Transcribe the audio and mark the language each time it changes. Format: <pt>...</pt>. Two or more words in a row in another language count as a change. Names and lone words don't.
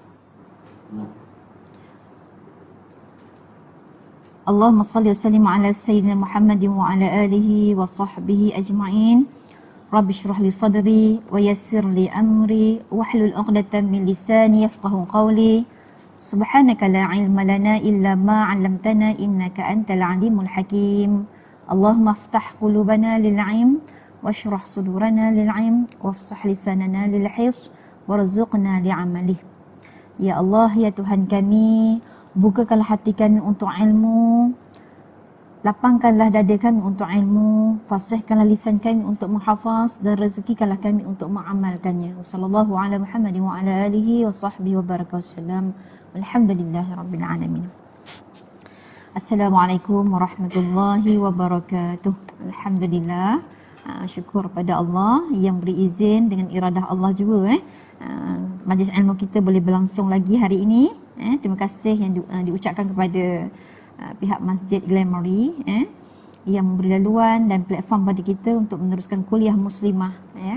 <ar>اللهم صل وسلم على سيدنا محمد وعلى آله وصحبه أجمعين. رب اشرح لي صدري ويسر لي أمري واحلل عقدة من لساني يفقهوا قولي. سبحانك لا علم لنا إلا ما علمتنا إنك أنت العليم الحكيم. اللهم افتح قلوبنا للعلم واشرح صدورنا للعلم وافصح لساننا للحفظ وارزقنا لعمله. يا الله,</ar> <ms>ya Tuhan kami, bukakanlah hati kami untuk ilmu, lapangkanlah dada kami untuk ilmu, fasihkanlah lisan kami untuk menghafaz, dan rezekikanlah kami untuk mengamalkannya.</ms> <ar>صلى الله على محمد وعلى آله وصحبه وبارك وسلم. الحمد لله رب العالمين. السلام عليكم ورحمة الله وبركاته.</ar> <ms>Alhamdulillah, syukur pada Allah yang beri izin dengan iradah Allah juga, majlis ilmu kita boleh berlangsung lagi hari ini. Terima kasih yang diucapkan kepada pihak Masjid Glamoury yang memberi laluan dan platform pada kita untuk meneruskan kuliah muslimah, ya.</ms>